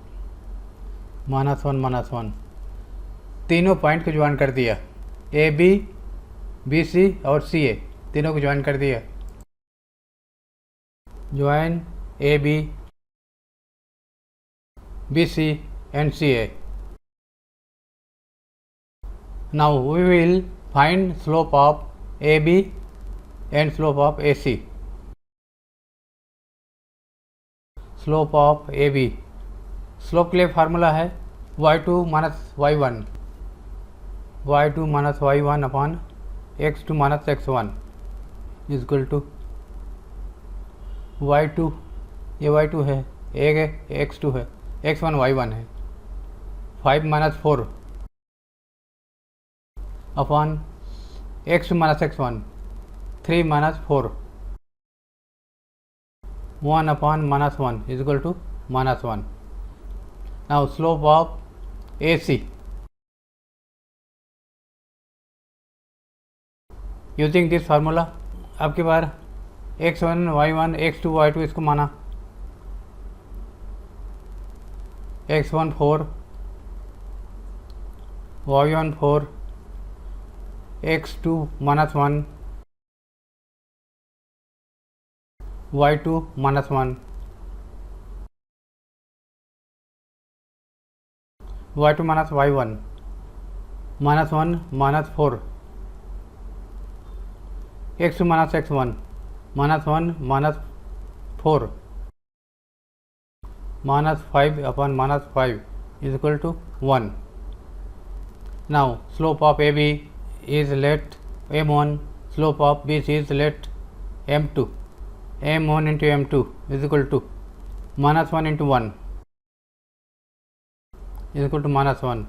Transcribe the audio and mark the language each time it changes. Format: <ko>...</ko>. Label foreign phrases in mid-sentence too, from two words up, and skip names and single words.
<hi>-1 तीनों पॉइंट को ज्वाइन कर दिया, AB, BC और CA तीनों को ज्वाइन कर दिया।</hi> <en>ज्वाइन AB, BC and CA. Now we will find slope of AB and slope of AC. Slope of AB,</en> <hi>स्लोप के लिए फार्मूला है y2 - y1 अपॉन x2 - x1</hi> <en>equal to</en> <hi>y2, ये y2 है, x2 है, x1 y1 है, 5 - 4 अपॉन x2 - x1 3 - 4 1 अपॉन -1</hi> <en>equal to</en> <hi>-1।</hi> <en>Now slope of AC, using this formula</en> <hi>अब की बार x1 y1 x2 y2 इसको माना,</hi> <en>x1 4 y1 4 x2 -1 y2 -1 y2 - y1 -1 -4 x2 - x1 -1 -4 -5 upon -5 is equal to 1. Now slope of AB is let M1, slope of BC is let M2, M1 into M2 is equal to -1 into 1 is equal to -1.</en>